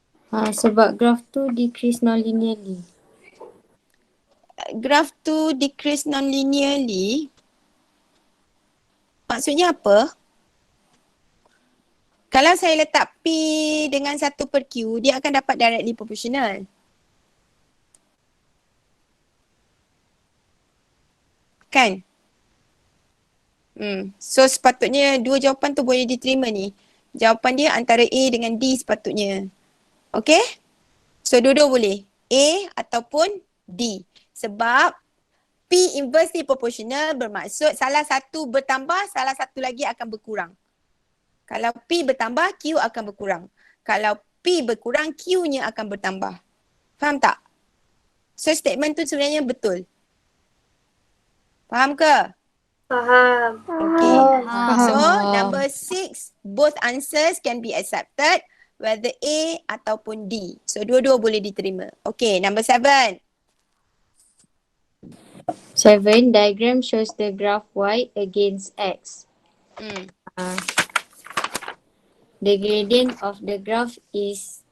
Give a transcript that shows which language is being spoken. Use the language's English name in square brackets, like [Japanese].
[Malay] Sebab graph tu decrease non-linearly. Graph tu decrease non-linearly. Maksudnya apa? Kalau saya letak P dengan 1 per Q, dia akan dapat directly proportional. Kan? So sepatutnya dua jawapan tu boleh diterima ni. Jawapan dia antara A dengan D sepatutnya. Okay? So dua-dua boleh. A ataupun D. Sebab P inversely proportional bermaksud salah satu bertambah, salah satu lagi akan berkurang. Kalau P bertambah, Q akan berkurang. Kalau P berkurang, Q-nya akan bertambah. Faham tak? So statement tu sebenarnya betul. Faham ke? Faham. Okay. Faham. [English] So number 6, both answers can be accepted whether A ataupun D. [Malay] So dua-dua boleh diterima. [English] Okay, number 7. 7, diagram shows the graph Y against X. The gradient of the graph is